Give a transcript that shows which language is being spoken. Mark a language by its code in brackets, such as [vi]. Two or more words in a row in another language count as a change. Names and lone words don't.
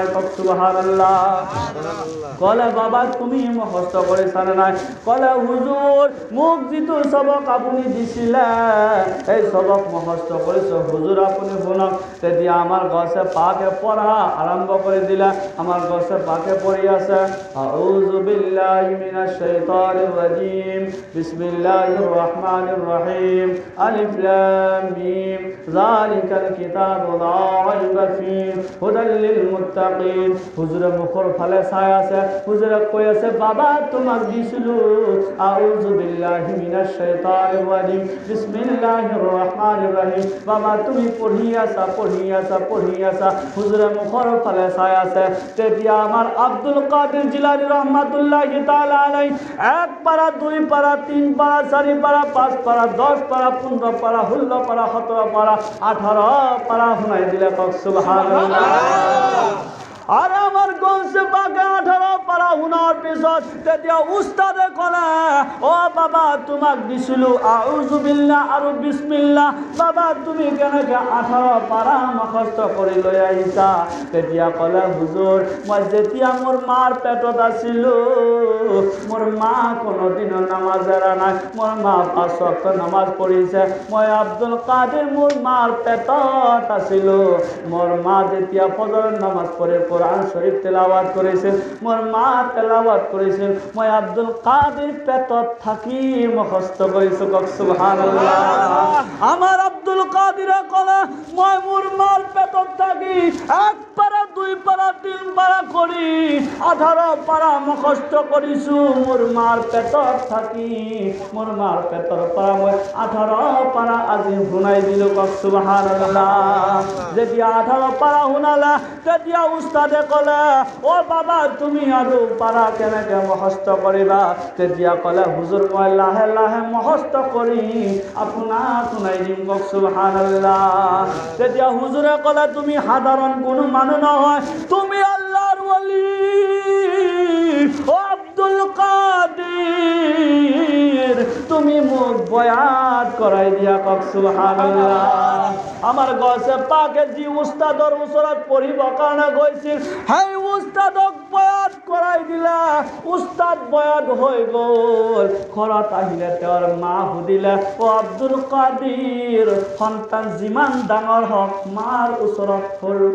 [as] কওক সুবহানাল্লাহ। ক'লে বাবা তুমি মুখস্থ কৰিছানে নাই? ক'লে হুজুৰ মোক যিটো সবক আপুনি দিছিলে এই সবক মুখস্থ কৰিছোঁ হুজুৰ, আপুনি শুনক। তেতিয়া আমাৰ গছে পাকে পঢ়া আৰম্ভ কৰি দিলে। আমাৰ গছে পাকে পঢ়ি আছে, [ar] أعوذ بالله من الشيطان الرجيم بسم الله الرحمن الرحيم الم ذلك الكتاب لا ريب فيه هدى للمتقين. [as] হুজুরে মুখৰ ফালে চাই আছে, হুজুৰে কৈ আছে, বাবা তোমাক দিছিলোঁ [ar] أعوذ بالله من الشيطان الرجيم بسم الله الرحمن الرحيم. [as] বাবা তুমি পঢ়ি আছা, পঢ়ি আছা, পঢ়ি আছা। হুজুৰে মুখৰ ফালে চাই আছে। তেতিয়া আমাৰ আব্দুল কাদিৰ জিলানী [ar] رحمة الله تعالى عليه [as] 1 পারা 2 পারা 3 পারা 4 পারা 5 পারা 10 পারা 15 পারা 16 পারা 17 পারা 18 পারা শুনাই দিলে। কওক সুবহানাল্লাহ। আর আমার গৌসে বাগে 18 পারা শুনার পিছত তেতিয়া উস্তাদে ক'লে, ও বাবা তোমাক দিছিলোঁ [ar] أعوذ بالله [as] আৰু বিসমিল্লাহ, বাবা তুমি কেনেকৈ 18 পাৰা মুখস্থ কৰি লৈ আহিছা? তেতিয়া ক'লে, হুজুৰ মই যেতিয়া মোৰ মাৰ পেটত আছিলোঁ মোৰ মা কোনোদিনো নামাজ এৰা নাই, মোৰ মা 5 ওয়াক্ত নামাজ পঢ়িছে। মই আব্দুল কাদিৰ মোৰ মাৰ পেটত আছিলোঁ, মোৰ মা যেতিয়া ফজৰৰ নামাজ পঢ়ে [bn] কোরআন শরীফ তেলাওয়াত করেছেন, [as] মোর মা [bn] তেলাওয়াত করেছেন, [as] মই আব্দুল কাদির পেটত থাকি [bn] মুখস্থ করেছো। [as] কওক সুবহানাল্লাহ। আমার আব্দুল কাদিরে কলে, মই মোর মার পেটত থাকি 1 পারা 2 পারা 3 পারা করি 18 পারা মুখস্থ করিছো। মোর মার পেটত থাকি মোর মার পেটর পারা মই 18 পারা আজি শুনাই দিলো। কওক সুবহানাল্লাহ। যেতিয়া 18 পারা শুনালা তেতিয়া উস্তাদে ক'লে, ও বাবা তুমি আৰু পাৰা কেনেকে মুখস্থ কৰিবা? তেতিয়া ক'লে, হুজুৰ মই লাহে লাহে মুখস্থ কৰি আপোনাক শুনাই দিম। কওক সুবহানাল্লাহ। তেতিয়া হুজুৰে ক'লে, তুমি সাধাৰণ কোনো মানুহ নহয়, তুমি আল্লাহৰ ওলি ও আব্দুল কাদির, তুমি মোক বয়াত কৰাই দিয়া। কওক সুবহানাল্লাহ। আমার গছে পাকে যি উস্তাদৰ ওচৰত পঢ়িব কাৰণে গৈছিল সেই উস্তাদক বয়াত কৰাই দিলা। উস্তাদ বয়াত হৈ গ'ল। ঘৰত আহিলে তেওঁৰ মা সুধিলে, ও আব্দুল কাদিৰ সন্তান যিমান ডাঙৰ হওক মাৰ ওচৰত সৰু।